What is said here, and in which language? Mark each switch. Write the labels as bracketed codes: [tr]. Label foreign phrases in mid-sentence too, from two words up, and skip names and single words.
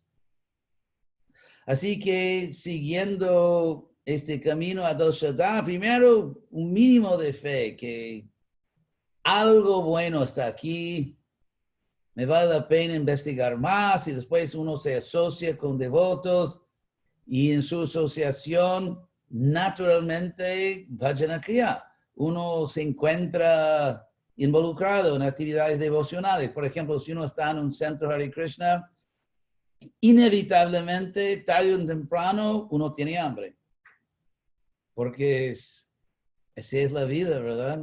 [es] Así que siguiendo este camino a [sa] आदौ श्रद्धा, [es] primero un mínimo de fe, que algo bueno está aquí, me vale la pena investigar más, y después uno se asocia con devotos y en su asociación naturalmente [sa] भजन क्रिया. [es] Uno se encuentra involucrado en actividades devocionales. Por ejemplo, si uno está en un centro Hare Krishna, inevitablemente, tarde o temprano, uno tiene hambre. Porque así es la vida, ¿verdad?